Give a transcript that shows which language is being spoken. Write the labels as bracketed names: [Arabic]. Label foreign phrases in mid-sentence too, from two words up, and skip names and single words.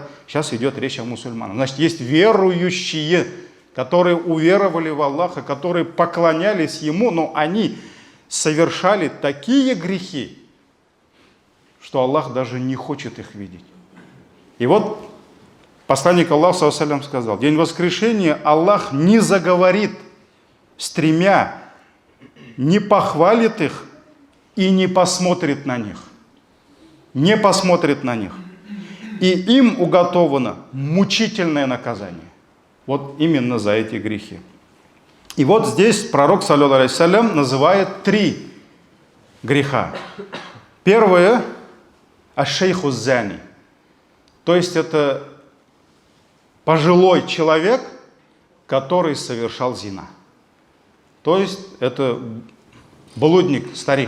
[Russian] Сейчас идет речь о мусульманах. Значит, есть верующие, которые уверовали в Аллаха, которые поклонялись Ему, но они совершали такие грехи, что Аллах даже не хочет их видеть. И вот посланник Аллаха, [Arabic] صلى الله عليه وسلم, [Russian] сказал: в день воскрешения Аллах не заговорит с тремя, не похвалит их и не посмотрит на них. Не посмотрит на них. И им уготовано мучительное наказание. Вот именно за эти грехи. И вот здесь пророк, [Arabic] صلى الله عليه وسلم, [Russian] называет три греха. Первое – [Arabic] الشيخ الزاني. [Russian] То есть это пожилой человек, который совершал зина. То есть это блудник, старик.